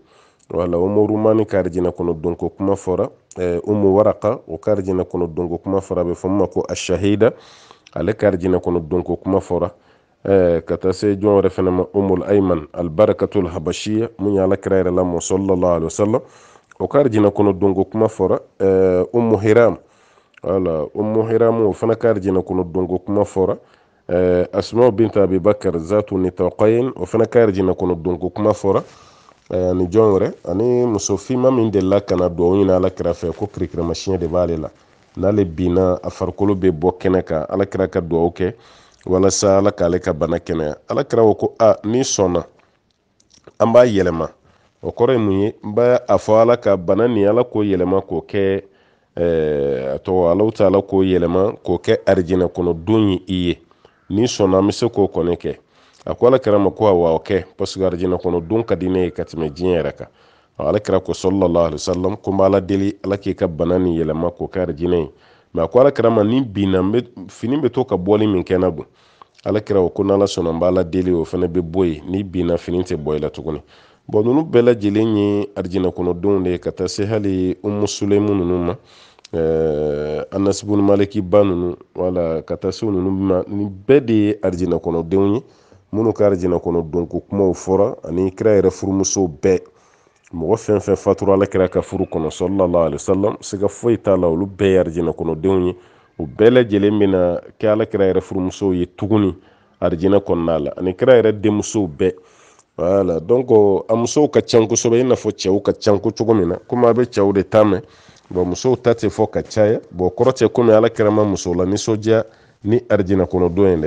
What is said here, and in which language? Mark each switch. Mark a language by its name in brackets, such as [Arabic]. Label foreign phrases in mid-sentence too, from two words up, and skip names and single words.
[Bambara] wala Umu Ruman ka arijinɛ kɔnɔ donko kuma fɔra. Umu Waraka o ka arijinɛ kɔnɔ donko kuma fɔra a bɛ fɔ min ma ko ashahida ale ka arijinɛ kɔnɔ donko kuma fɔra. ka taa se jɔn wɛrɛ fɛnɛ ma Umul Ayman albarakatul habashiya mun ye Alakira yɛrɛ lamɔ [Arabic] صلى الله عليه وسلم [Bambara] o ka arijinɛ kɔnɔ donko kuma fɔra. Ummu Hiram wala Ummu Hiram o fana ka arijinɛ kɔnɔ donko kuma fɔra. Asma bintu Abi Bakar zatu nitaqayn o fana ka arijinɛ kɔnɔ donko kuma fɔra. ni jɔn wɛrɛ ani muso finma min delila ka na duwawu ɲini Alakira fɛ ko kirikiramasiyɛn de b'ale la n'ale binna a farikolo bɛ bɔ kɛnɛ kan Alakira ka duwawu kɛ walasa Ala k'ale ka bana kɛnɛya. Alakira ko n'i sɔnna an b'a yɛlɛma o kɔrɔ ye mun ye n b'a a fɔ Ala ka bana nin Ala k'o yɛlɛma k'o kɛ Alahu Taala k'o yɛlɛma k'o kɛ arijinɛ kɔnɔ don ye i ye n'i sɔnna an bɛ se k'o kɔni kɛ. a ko Alakira ma ko awɔ o kɛ parce que arijinɛ kɔnɔ don ka di ne ye ka tɛmɛ diɲɛ yɛrɛ kan. Alakira ko [Arabic] صلى الله عليه وسلم [Bambara] ko n bɛ Ala deli Ala k'i ka bana nin yɛlɛma k'o kɛ arijinɛ ye. mais a ko Alakira ma ni binna fini bɛ to ka bɔli min kɛ na dun. Alakira ko n'Ala sɔnna n bɛ Ala deli o fana bɛ bɔ yen ni binna fini tɛ bɔ i la tuguni. bon ninnu bɛɛ lajɛlen ye arijinɛ kɔnɔ denw de ye ka taa se hali Umu Sulaimu ninnu ma. Anas ibn Maliki ba ninnu wala ka taa se ninnu ma ni bɛɛ de ye arijinɛ kɔnɔ denw ye minnu ka arijinɛ kɔnɔ donko kumaw fɔra ani kira yɛrɛ furumuso bɛɛ. mɔgɔ fɛn fɛn fatura Alakira ka furu kɔnɔ [Arabic] صلى الله عليه وسلم [Bambara] siga foyi t'a la olu bɛɛ ye arijinɛ kɔnɔ denw ye. u bɛɛ lajɛlen bɛna kɛ Alakira yɛrɛ furumusow ye tuguni arijinɛ kɔnɔna la ani kira yɛrɛ denmusow bɛɛ. [French] voilà donc [Bambara] a musow ka ca kosɛbɛ i n'a fɔ cɛw ka ca cogo min na komi a bɛ cɛw de ta mɛn bon musow ta tɛ fɔ ka caya bon kɔrɔ tɛ komi Alakira ma muso la nisɔndiya ni arijinɛ kɔnɔ don ye dɛ.